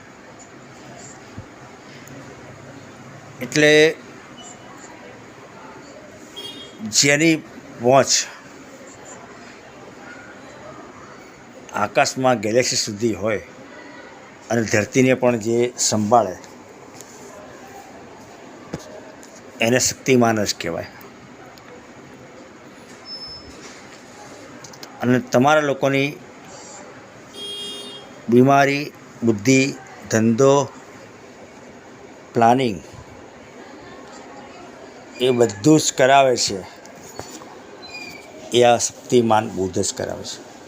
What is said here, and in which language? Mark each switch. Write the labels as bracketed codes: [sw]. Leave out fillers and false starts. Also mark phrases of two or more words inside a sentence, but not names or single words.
[gu] એટલે જેની પહુંચ આકાશ મેં ગેલેક્સી સુધી હોય અને ધરતી ને પણ જે સંભાળે એને શક્તિમાન જ કહેવાય। અને તમારા લોકોની બીમારી, બુદ્ધિ, ધંધો, પ્લાનિંગ એ બધું જ કરાવે છે એ આ શક્તિમાન બુધ જ કરાવે છે।